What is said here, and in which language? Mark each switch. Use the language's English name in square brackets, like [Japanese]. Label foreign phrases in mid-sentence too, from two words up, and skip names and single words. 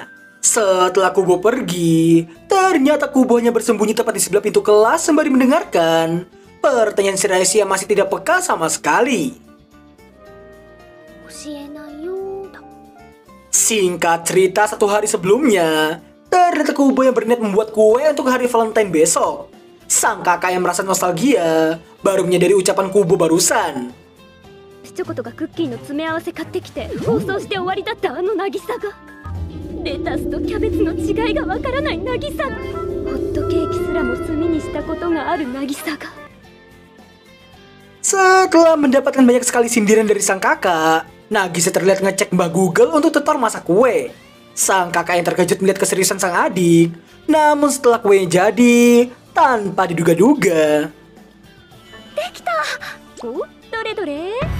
[Indonesian] Setelah Kubo pergi, ternyata Kubo hanya bersembunyi tepat di sebelah pintu kelas sembari mendengarkan pertanyaan Shiraishi yang masih tidak peka sama sekali. Singkat cerita, 1 hari sebelumnya, ternyata Kubo yang berniat membuat kue untuk hari Valentine besok. Sang kakak yang merasa nostalgia baru menyadari ucapan Kubo barusan. [Japanese] チョコとかクッキーの詰め合わせ買ってきて放送して終わりだったあの渚がレタスとキャベツの違いがわからない渚がホットケーキすらも炭にしたことがある渚が [Indonesian] Setelah mendapatkan banyak sekali sindiran dari sang kakak, Nagisa terlihat ngecek Mbak Google untuk tutor masak kue. Sang kakak yang terkejut melihat keseriusan sang adik, namun setelah kuenya jadi, tanpa diduga-duga, [Japanese] できた！お、どれ?